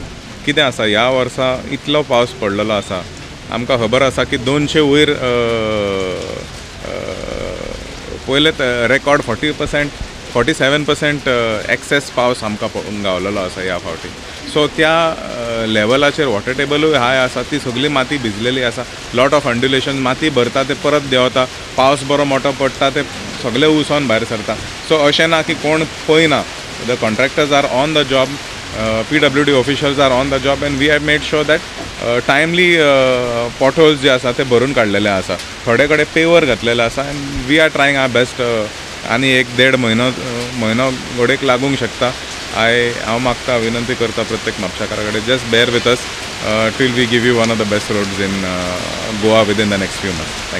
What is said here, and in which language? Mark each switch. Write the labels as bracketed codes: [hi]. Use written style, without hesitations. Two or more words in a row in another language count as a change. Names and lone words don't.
[kok] कितें आसा ह्या वर्सा इतलो पावस पडलेलो आसा, आमकां खबर आसा की 200 वयर पयले रेकॉर्ड 47% एक्सेस पावस आमकां गावलेलो आसा ह्या फावटी. सो त्या लेवलाचेर [en] water tableuy high [kok] आसा, ती सगळी माती भिजलेली आसा. [en] lot of undulation, [kok] माती भरता ते परत देंवता, पावस बरो मोठो पडटा ते सगळे उसोन भायर सरता. सो अशें ना की कोण पळयना. [en] The contractors are on the job. PWD officials are on the job and we have made sure that timely potholes [kok] जे आसा ते भरून काडलेले आसा. थोडे कडेन पेवर घातलेले आसा [en] and we are trying our best. [kok] आनी 1-1.5 म्हयनो घोडेक लागूंक शकता. हांव मागता, विनंती करता प्रत्येक म्हापशाकारा कडेन, [en] जस्ट bear with us till we give you one of the best roads in Goa within the next few months. Thank you.